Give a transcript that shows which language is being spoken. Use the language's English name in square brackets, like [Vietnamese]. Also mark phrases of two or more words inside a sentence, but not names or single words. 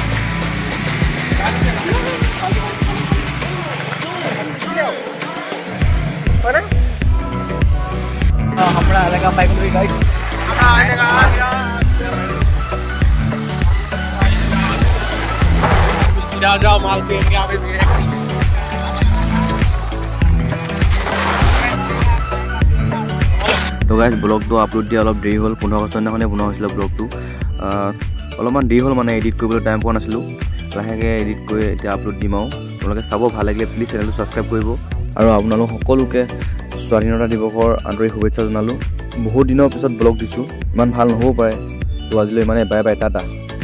[Hindi] हमारा अलग बाइक में गाइस जाओ माल पे यहाँ पे [Assamese] তো গাইজ ব্লগটো আপলোড দিয়া অলপ দেৰি হ'ল 15 আগষ্ট দিনাখনে বনোৱা হৈছিলে ব্লগটো অলপমান দেৰি হ'ল মানে এডিট কৰিবলৈ টাইম পোৱা নাছিলোঁ লাহেকৈ এডিট কৰি এতিয়া আপলোড দিম আৰু আপোনালোকে চাব ভাল লাগিলে প্লিজ চেনেলটো ছাবস্ক্ৰাইব কৰিব আৰু আপোনালোক সকলোকে স্বাধীনতা দিৱসৰ আন্তৰিক শুভেচ্ছা জনালোঁ বহুত দিনৰ পিছত ব্লগ দিছোঁ ইমান ভাল নহ'ব পাৰে তো আজিলৈ ইমানে [English] bye bye [Assamese] টাটা